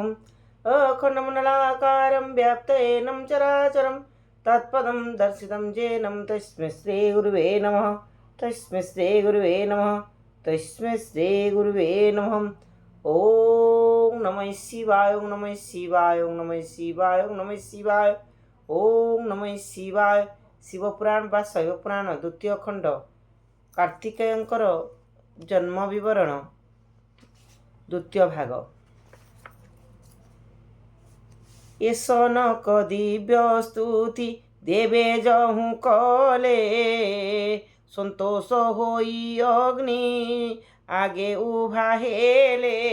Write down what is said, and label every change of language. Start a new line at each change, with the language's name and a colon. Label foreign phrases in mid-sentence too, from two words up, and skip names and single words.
Sanskrit: अखण्डमण्डलाकारं व्याप्तेनं चराचरं तत्पदं दर्शितं येनं तस्मै श्री गुरुवे नमः। तस्मै श्री गुरुवे नमः। तस्मै श्री गुरुवे नमः। ओम नमः शिवाय। ओम नमः शिवाय। ओम नमः शिवाय। ओम नमः शिवाय। ओम नमः शिवाय।
Odia: शिवपुराण ବା ଶୈବପୁରାଣ ଦ୍ୱିତୀୟ ଖଣ୍ଡ କାର୍ତ୍ତିକେୟଙ୍କର ଜନ୍ମ ବିବରଣ ଦ୍ୱିତୀୟ ଭାଗ। ଏସ ନକ ଦିବ୍ୟ ସ୍ତୁତି ଦେବେ ଯହୁଁ କଲେ, ସନ୍ତୋଷ ହୋଇ ଅଗ୍ନି ଆଗେ ଉଭା ହେଲେ।